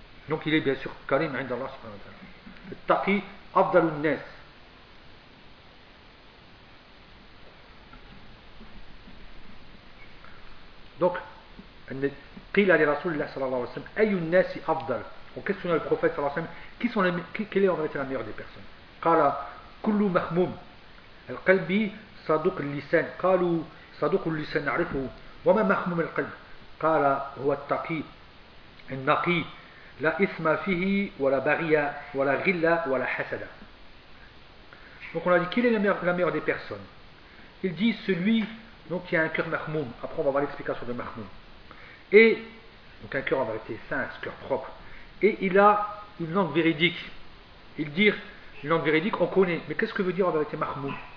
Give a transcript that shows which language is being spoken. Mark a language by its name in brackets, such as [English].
[French] Donc il est bien sûr [Arabic] Karim indallah [French] subhanahu wa ta'ala. Le taqi [Arabic] afdalun nas. [French] Donc, [Arabic] قيل لرسول الله صلى الله عليه وسلم أي الناس أفضل؟ [French] On questionne le prophète صلى الله عليه وسلم qui sont les, quelle est en vérité la meilleure des personnes. [Arabic] قال كل مخموم القلب صدوق اللسان. قالوا صدوق اللسان نعرفه وما مخموم القلب. قال هو التقي النقي لا إثم فيه ولا بغية ولا غلة ولا حسد. [French] Donc on a dit quelle est la meilleure des personnes. Il dit celui donc il y a un cœur mahmoum, après on va voir l'explication de mahmoum. Et, donc un cœur en vérité sain, un cœur propre. Et il a une langue véridique. Il dit, une langue véridique, on connaît. Mais qu'est-ce que veut dire en vérité mahmoum?